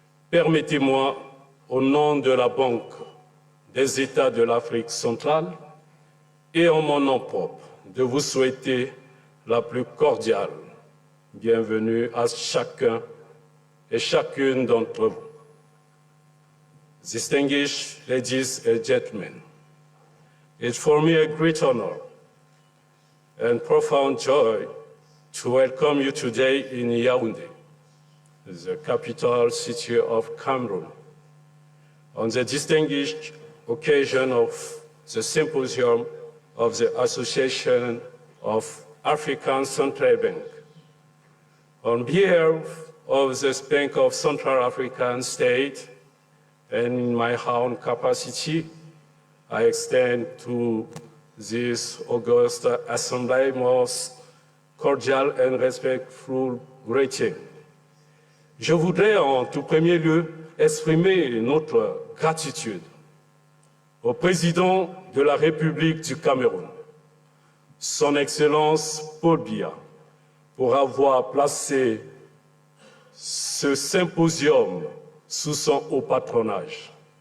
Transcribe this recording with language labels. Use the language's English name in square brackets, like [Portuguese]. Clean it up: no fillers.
[French] Permettez-moi, au nom de la Banque des États de l'Afrique centrale et en mon nom propre, de vous souhaiter la plus cordiale bienvenue à chacun et chacune d'entre vous. [English] Distinguished ladies and gentlemen, it's for me a great honor and profound joy to welcome you today in Yaoundé, the capital city of Cameroon, on the distinguished occasion of the symposium of the Association of African Central Bank. On behalf of the Bank of Central African State and in my own capacity, I extend to this august assembly most cordial and respectful greeting. [French] Je voudrais en tout premier lieu exprimer notre gratitude au président de la République du Cameroun, Son Excellence Paul Biya, pour avoir placé ce symposium sous son haut patronage.